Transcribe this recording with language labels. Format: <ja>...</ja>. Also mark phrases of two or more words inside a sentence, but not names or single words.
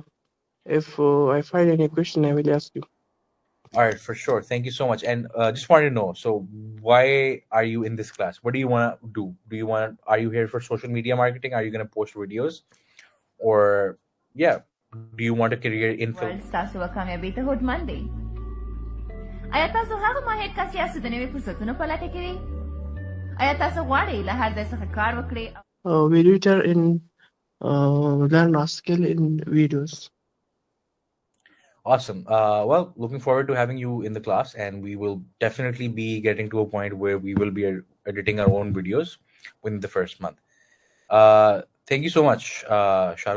<en>If I find any question, I will ask you. All right, for sure. Thank you so much. And just wanted to know, so why are you in this class? What do you want to do? Are you here for social media marketing? Are you going to post videos? Or, yeah, do you want a career in film?</en> <ps>World ستاسو کامیابی ته هوډمن دی. آیا تاسو هغه ماهر کس یاست چې د نوي فرصتونو په لټه کې دی؟ آیا تاسو غواړئ له هر ځای څخه کار وکړئ؟</ps> <en>We tutor in learn a skill in videos. Awesome. Well, looking forward to having you in the class, and we will definitely be getting to a point where we will be editing our own videos within the first month. Thank you so much, Shahrukh.</en>